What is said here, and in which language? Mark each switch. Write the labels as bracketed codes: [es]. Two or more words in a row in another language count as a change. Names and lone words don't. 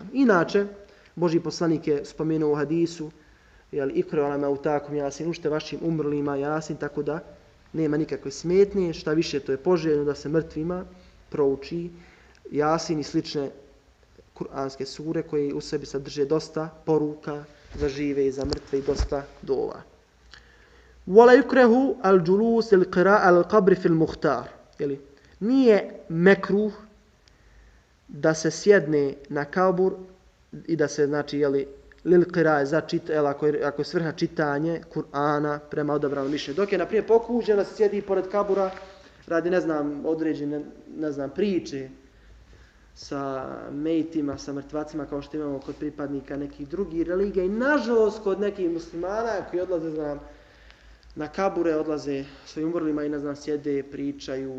[bs] Inače, Božji poslanik je spomenuo u hadisu: [ar] اقرأ على موتاكم يس, [bs] učite vašim umrlima Jasin, tako da nema nikakve smetnje, šta više to je poželjno da se mrtvima prouči Jasin i slične kuranske sure koje u sebi sadrže dosta poruka za žive i za mrtve i dosta dova. [ar] ولا يكره الجلوس القراءة القبر في المختار. [bs] Nije mekruh da se sjedne na kabur i da se, znači, [ar] للقراءة, [bs] ako je svrha čitanje Kur'ana prema odabranom mišljenju. Dok je, na primjer, pokuđeno da se sjedi pored kabura radi, određene, priče sa mejtima, sa mrtvacima, kao što imamo kod pripadnika nekih drugih religija i nažalost kod nekih muslimana koji odlaze, na kabure, odlaze svojim umrlima i, sjede, pričaju.